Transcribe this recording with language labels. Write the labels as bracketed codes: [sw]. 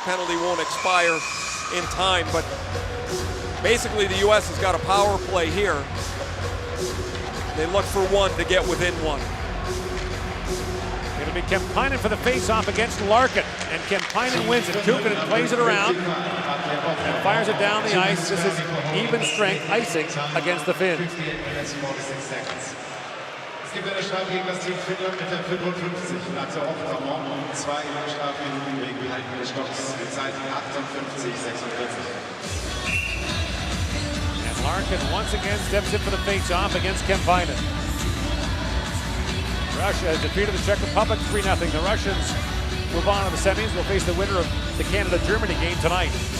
[en] penalty won't expire in time. But basically, the U.S. has got a power play here. They look for one to get within one. It'll be Kemppainen for the face-off against Larkin, and Kemppainen wins it. Kukkinen plays it around and fires it down the ice. This is even strength icing against the Finns. [de] Es gibt eine Strafe gegen das Team Finnland mit der 55. Dazu Aufkommen und 2 Strafminuten wegen Halten des Stocks. Die Zeit 58:46. [en] And Larkin once again steps in for the face-off against Kemppainen. Russia has defeated the Czech Republic 3-0. The Russians move on to the semis. Will face the winner of the Canada-Germany game tonight.